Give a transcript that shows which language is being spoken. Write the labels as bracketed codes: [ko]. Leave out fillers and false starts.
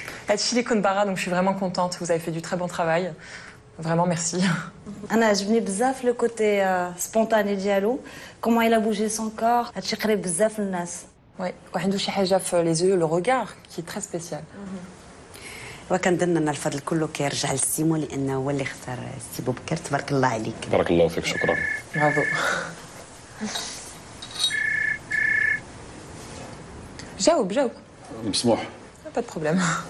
[ar] هادشي اللي كنت باغا، [fr] donc je suis vraiment contente. Vous avez fait du très bon travail. Vraiment merci. [ar] انا عجبني بزاف لو كوتي سبونتاني ديالو، كومون [fr] il a bougé son corps. [ar] هادشي قريب بزاف للناس. [fr] Ouais, [ar] وعنده شي حاجه في [fr] les yeux, le regard qui est très spécial. [ar] وكنظن ان الفضل كله كيرجع لسيمو لانه هو اللي اختار سي بوبكر. تبارك الله عليك. بارك الله فيك، شكرا. [fr] Bravo. [ar] جاوب. مسموح. [fr] Pas de problème.